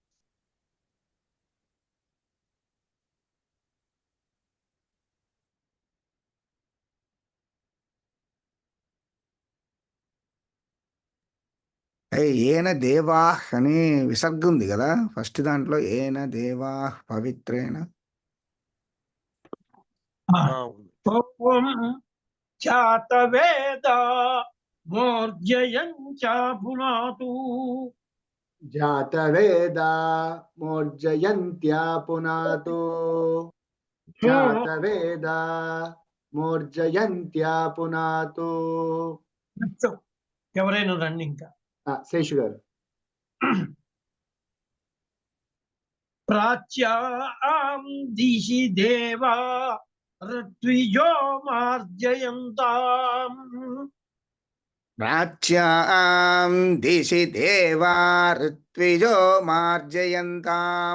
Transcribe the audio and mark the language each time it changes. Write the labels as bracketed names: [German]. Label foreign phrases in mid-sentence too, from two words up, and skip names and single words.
[Sanskrit] ఏన దేవాహ్ [Telugu] అనే విసర్గ ఉంది కదా ఫస్ట్ దాంట్లో [Sanskrit] ఏన దేవాహ్ పవిత్రేణ ఓం జాతవేదా మోర్జయంచ పునాతు जातवेदा मोर्जयन्त्या पुनातु जातवेदा मोर्जयन्त्या पुनातु [Telugu] ఎవరైనా రండి ఇంకా శేషు గారు [Sanskrit] ప్రాచ్యాం దిశి దేవా ఋత్విజో మార్జయంతాం. ప్రాచ్యాం దిశి దేవా ఋత్విజో మార్జయంతాం.